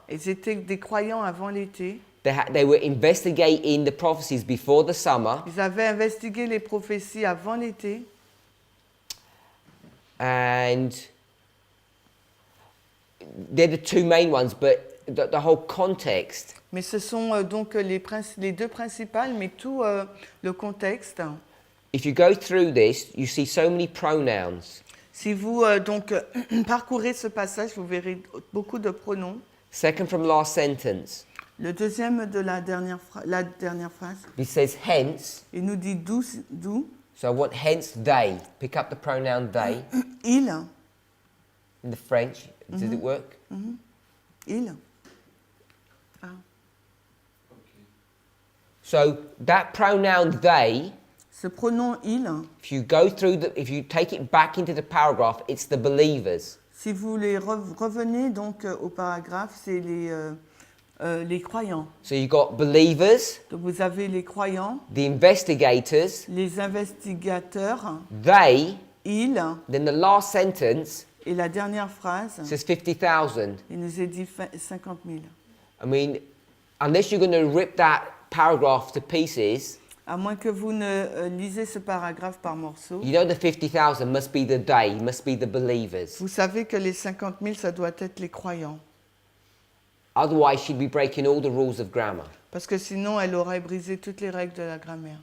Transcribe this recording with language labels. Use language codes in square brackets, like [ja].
[fr] Ils étaient des croyants avant l'été. [en] They were investigating the prophecies before the summer. [fr] Ils avaient investigué les prophéties avant l'été. [en] and they're the two main ones, but the whole context. [fr] Mais ce sont donc les deux principales, mais tout le contexte. [en] If you go through this, you see so many pronouns. [fr] Si vous donc parcourez ce passage, vous verrez beaucoup de pronoms. [en] Second from last sentence. [fr] Le deuxième de la dernière phrase. [en] It says hence. [fr] Il nous dit d'où. [en] So I want hence they. Pick up the pronoun they. [fr] Il. [en] In the French, does it work? [fr] Il. Ah. [en] So that pronoun they. [fr] Ce pronom il. [en] If you take it back into the paragraph, it's the believers. [fr] Si vous les revenez donc au paragraphe, c'est les croyants. [en] So you've got believers. [fr] Donc vous avez les croyants. [en] The investigators. [fr] Les investigateurs. [en] They. [fr] Ils. [en] Then the last sentence. [fr] Et la dernière phrase. [en] Says 50,000. [fr] Il nous est dit 50 000. [en] I mean, unless you're going to rip that paragraph to pieces. [fr] À moins que vous ne lisez ce paragraphe par morceaux. [en] You know the 50,000 must be the they, must be the believers. [fr] Vous savez que les 50 000, ça doit être les croyants. [en] Otherwise, she'd be breaking all the rules of grammar. [fr] Parce que sinon, elle aurait brisé toutes les règles de la grammaire.